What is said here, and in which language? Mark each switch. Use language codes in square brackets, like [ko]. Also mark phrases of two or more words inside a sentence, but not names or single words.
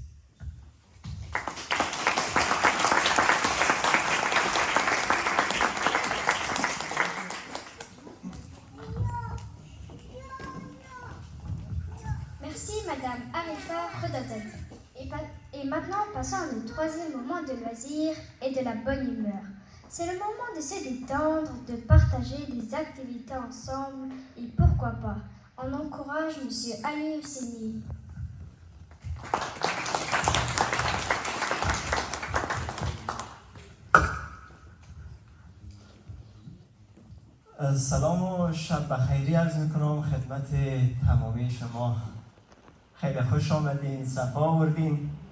[fr] Merci Madame Arifa Redatet. Et maintenant, passons à notre troisième moment de loisir et de la bonne humeur. C'est le moment de se détendre, de partager des activités ensemble et pourquoi pas. On encourage Monsieur Ali Husseini. [fa] سلام و شب بخیری عرض میکنم خدمت تمامی شما. خیلی خوش آمدین، صفا آوردین.